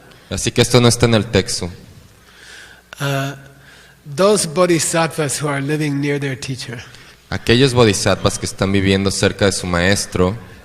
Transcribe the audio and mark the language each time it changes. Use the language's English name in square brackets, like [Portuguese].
[Spanish] Así que esto no está en el texto. [English] Those bodhisattvas who are living near their teacher, [Spanish] aquellos bodhisattvas que están viviendo cerca de su maestro,